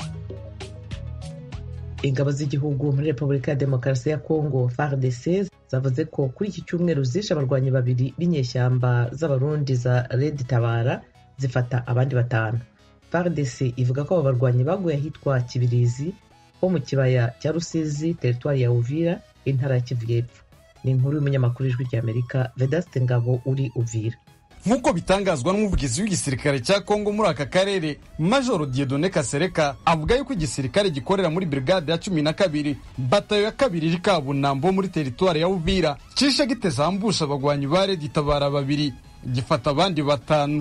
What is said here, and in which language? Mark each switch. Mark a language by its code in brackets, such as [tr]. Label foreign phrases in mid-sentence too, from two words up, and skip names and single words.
[rw] Ingabo z'igihugu muri Repubulika ya Demokarasi ya Kongo FARDC zavuze ko kuri iki cyumweru zishe abarwanyi babiri b'inyeshyamba z'abarundi za Red Tabara zifata abandi batanu. FARDC ivuga ko abo barwanyi baguye ahitwa Kibirizi ho mu kibaya cya Rusizi, teritwari ya Uvira, intara ya Kivu y'Epfo. Ni inkuru y'umunyamakuru w'Ijwi rya Amerika Vedaste Ngabo uri Uvira. Nk'uko bitangazwa n'umuvugizi w'igisirikare cya Kongo muri aka karere, Major Dieudonné Kasereka, avuga yuko igisirikare gikorera muri brigade ya 12 batayo ya 2 Kabunambo muri teritwari ya Uvira cishe giteza ambusha abagwanyi ba Red Tabara babiri gifata abandi batanu.